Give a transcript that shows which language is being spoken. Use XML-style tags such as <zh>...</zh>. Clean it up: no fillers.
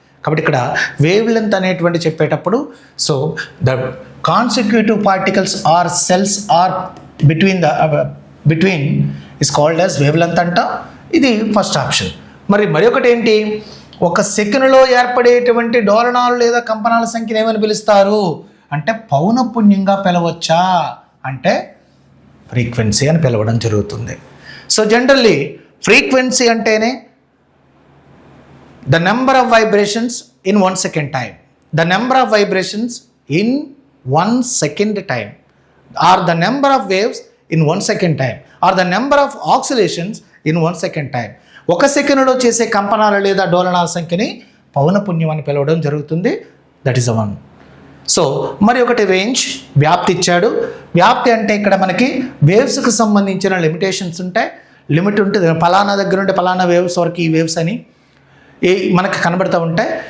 <te>కాబట్టి ఇక్కడ wave length అనేటువంటి చెప్పేటప్పుడు, so</te> <en>the consecutive particles or cells or between is called as wavelength</en> <te>అంట. ఇది ఫస్ట్ ఆప్షన్. మరి ఒకటి ఏంటి? ఒక సెకనులో ఏర్పడేటువంటి డోలనాలు లేదా కంపనాల సంఖ్యను ఏమని పిలుస్తారు అంటే పౌనపున్యంగా పిలవచ్చా అంటే ఫ్రీక్వెన్సీ అని పిలవడం జరుగుతుంది.</te> <en>so generally frequency</en> <te>అంటేనే</te> <en>the number of vibrations in 1 second time, the number of vibrations in 1 second time, or the number of waves in 1 second time, or the number of oscillations in 1 second time.</en> <te>ఒక సెకనులో చేసే కంపనాలు లేదా డోలనాల సంఖ్యని పౌనపున్యం అని పిలవడం జరుగుతుంది.</te> <en>That is the one.</en> <te>So మరి ఒకటి రేంజ్, వ్యాప్తి ఇచ్చాడు. వ్యాప్తి అంటే ఇక్కడ మనకి వేవ్స్కి సంబంధించిన లిమిటేషన్స్ ఉంటాయి. లిమిట్ ఉంటుంది, పలానా దగ్గర ఉంటే పలానా వేవ్స్ వరకు ఈ వేవ్స్ అని మనకు కనబడుతూ ఉంటాయి.</te>